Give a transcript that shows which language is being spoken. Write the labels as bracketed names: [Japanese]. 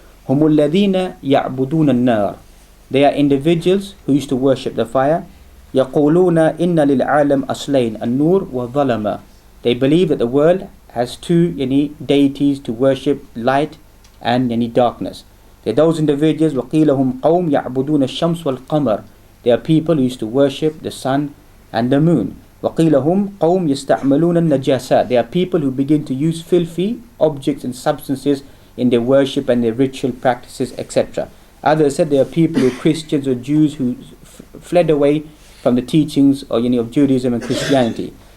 [Arabic] هُمُ الَّذِينَ يَعْبُدُونَ النَّارِ. [English] They are individuals who used to worship the fire. [Arabic] يَقُولُونَ إِنَّ لِلْعَالَمِ أَصْلَيْنِ النُّورِ وَالظَّلَمَ. [English] They believe that the world has two deities to worship, light and darkness. They're those individuals, [Arabic] وَقِيلَ هُمْ قَوْمْ يَعْبُدُونَ الشَّمْسِ وَالْقَمَرِ. [English] They are people who used to worship the sun and the moon. [Arabic] وَقِيلَ هُمْ قَوْمْ يَسْتَعْمَلُونَ النَّجَاسَاتِ. [English] They are people who begin to use filthy objects and substances in their worship and their ritual practices, etc. Others said they are people who Christians or Jews who fled away from the teachings of Judaism and Christianity.